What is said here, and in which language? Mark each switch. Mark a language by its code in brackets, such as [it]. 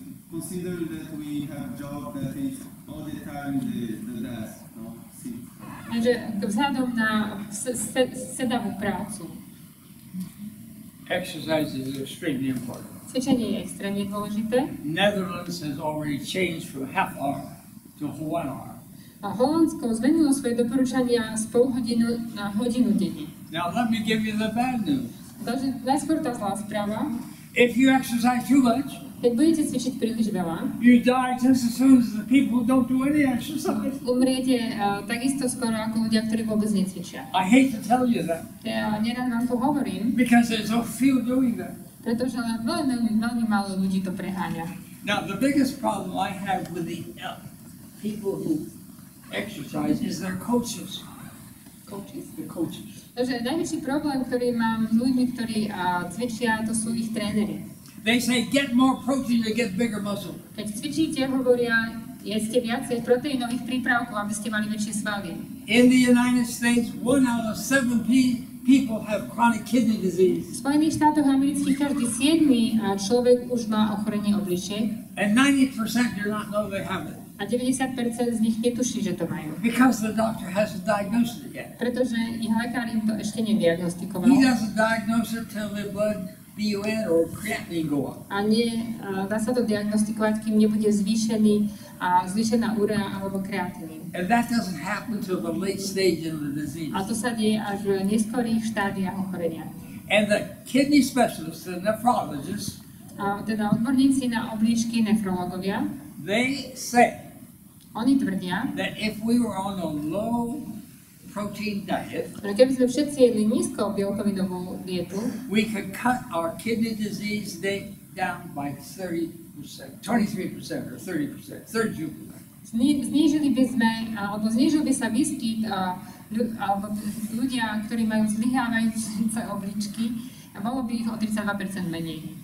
[en] consider that we have job that is all the time the desk, no? See. [sk] Takže vzhľadom na sedavú prácu, [en] Exercise is extremely important. [sk] cvičenie je extrémne dôležité. [en] Netherlands has already changed from half hour to 1 hour. [sk] A Holandsko zmenilo svoje doporučania z pol hodinu na hodinu denne. [en] Now let me give you the bad news. [sk] Takže najskôr tá zlá správa. [en] If you exercise too much, [sk] Keď budete cvičiť príliš veľa, [en] you die just as soon as the people who don't do any exercise. [sk] umriete takisto skoro ako ľudia, ktorí vôbec necvičia. [en] I hate to tell you that [sk] Ja nerad vám to hovorím, [en] because there's so few doing that. [sk] pretože veľmi málo ľudí to preháňa. [en] Now the biggest problem I have with the people who exercise is their coaches. The coaches. [sk] Takže najväčší problém, ktorý mám s ľuďmi, ktorí cvičia, to sú ich tréneri. [en] They say get more protein to get bigger muscle. [sk] Keď cvičíte, hovoria, jedzte viacej proteínových prípravkov, aby ste mali väčšie svaly. [en] In the United States, 1 out of 7 people have chronic kidney disease. [sk] V Spojených štátoch amerických každý 7. človek už má ochorenie obličiek [en] And 90% do not know they have it. [sk] a 90% z nich netuší, že to majú. [en] Because the doctor hasn't diagnosed it yet. [sk] Pretože ich lekár im to ešte nediagnostikoval. [en] He doesn't diagnose it till the blood BUN or creatinine go up. [sk] A dá sa to diagnostikovať, kým nebude zvýšená urea alebo kreatinín. [en] And that doesn't happen till the late stage of the disease. [sk] A to sa deje až v neskorých štádiách ochorenia. [en] And the kidney specialists, the nephrologists, [sk] A teda odborníci na obličky, nefrológovia, [en] they say [sk] oni tvrdia, [en] that if we were on a low protein diet, [sk] že keby sme všetci jedli nízko bielkovinovú dietu, [en] we could cut our kidney disease down by 30%, 23% or 30%, 32%. [sk] znížili by sme, alebo znížil by sa výskyt alebo ľudia, ktorí majú zlyhávajúce obličky, a bolo by ich o 32% menej.